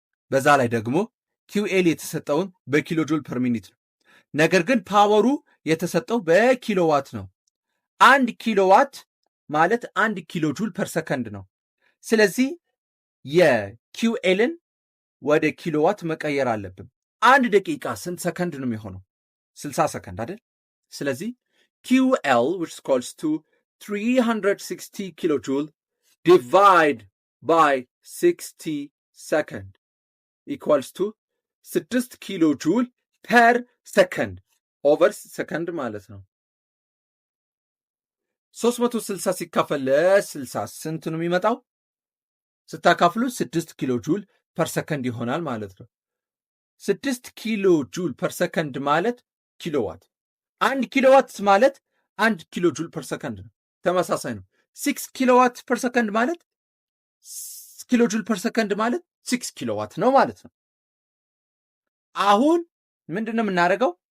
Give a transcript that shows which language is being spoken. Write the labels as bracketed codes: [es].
[am] በዛ ላይ ደግሞ QL የተሰጠውን በኪሎ ጁል ፐር ሚኒት ነው። ነገር ግን ፓወሩ የተሰጠው በኪሎዋት ነው። 1 ኪሎዋት ማለት 1 ኪሎ ጁል ፐር ሰከንድ ነው። ስለዚህ የQLን ወደ ኪሎዋት መቀየር አለብን። 1 ደቂቃ ስንት ሰከንድ ነው የሚሆነው? 60 ሰከንድ አይደል? ስለዚህ [en] QL which is equals to 360 kilojoule divide by 60 second equals to 6 kilojoule per second over second [am] ማለት ነው። 360 ሲካፈል ለ60 ስንት ነው የሚመጣው? ስታካፍሉ 6 ኪሎ ጁል ፐር ሰከንድ ይሆናል ማለት ነው። 6 ኪሎ ጁል ፐር ሰከንድ ማለት ኪሎዋት። 1 ኪሎዋት ማለት 1 ኪሎ ጁል ፐር ሰከንድ ነው። ተመሳሳይ ነው። 6 ኪሎዋት ፐር ሰከንድ ማለት ኪሎ ጁል ፐር ሰከንድ ማለት 6 ኪሎዋት ነው ማለት ነው። አሁን ምንድነው የምናደርገው?